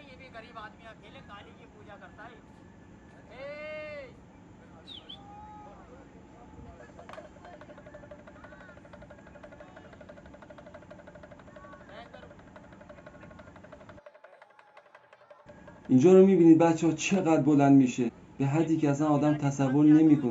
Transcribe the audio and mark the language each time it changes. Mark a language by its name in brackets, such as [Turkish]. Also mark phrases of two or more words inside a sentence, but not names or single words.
[Hindi] ये भी गरीब आदमी अकेले काली की पूजा करता है। [Persian] اینجا رو میبینید بچه ها چقدر بلند میشه، به حدی که اصلا آدم تصور نمیکنه.